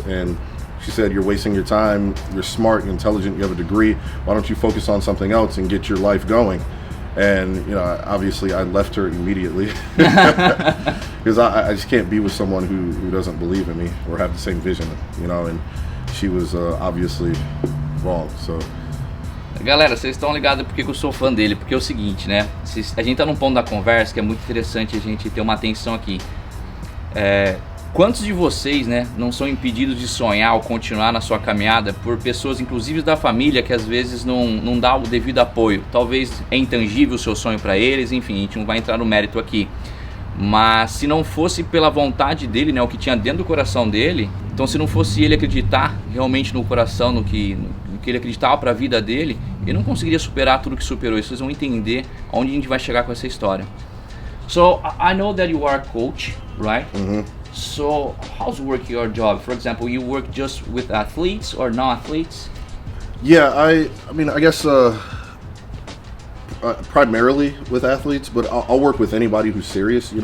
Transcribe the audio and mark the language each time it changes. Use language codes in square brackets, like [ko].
[en] And she said, you're wasting your time, you're smart, you're intelligent, you have a degree, why don't you focus on something else and get your life going? And obviously I left her immediately because I just can't be with someone who doesn't believe in me or have the same vision, and she was obviously wrong. So [pt] galera, vocês estão ligados porque eu sou fã dele, porque é o seguinte, né? A gente tá num ponto da conversa que é muito interessante a gente ter uma atenção aqui. Quantos de vocês, né, não são impedidos de sonhar ou continuar na sua caminhada por pessoas, inclusive da família, que às vezes não dá o devido apoio? Talvez é intangível o seu sonho para eles, enfim, a gente não vai entrar no mérito aqui. Mas se não fosse pela vontade dele, né, o que tinha dentro do coração dele, então se não fosse ele acreditar realmente no coração, no que ele acreditava para a vida dele, ele não conseguiria superar tudo que superou. Vocês vão entender onde a gente vai chegar com essa história. [en] So, I know that you are a coach, right? So, how's work your job? For example, you work just with athletes or non-athletes? Yeah, I guess primarily with athletes, but I'll work with anybody who's serious.